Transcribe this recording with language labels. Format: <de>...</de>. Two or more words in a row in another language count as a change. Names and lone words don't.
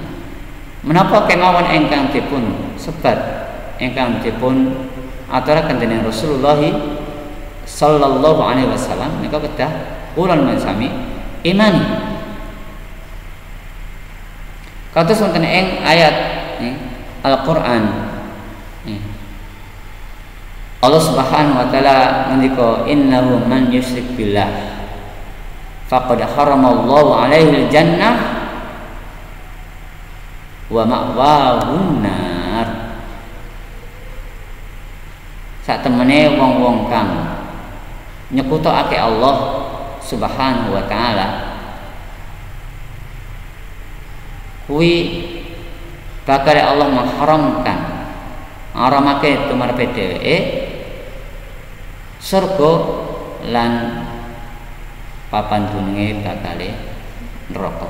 <jv>Menapa kemawon ingkang dipun sebat, ingkang dipun aturaken dening Rasulullah</jv> <ar>صلى الله عليه وسلم</ar> <jv>menika kedah kula sami imani. Kados wonten ing ayat Al-Qur'an Allah</jv> <ar>سبحانه وتعالى</ar> <jv>ngendika</jv> <ar>إنه من يشرك بالله فقد حرم الله عليه الجنة ومأواه النار.</ar> <jv>Sak temene wong-wong kang nyekutokake Allah</jv> <ar>سبحانه وتعالى</ar> <jv>kuwi bakal Allah mengharamake tumarepe dheweke surga lan papan dununge bakale neraka.</jv>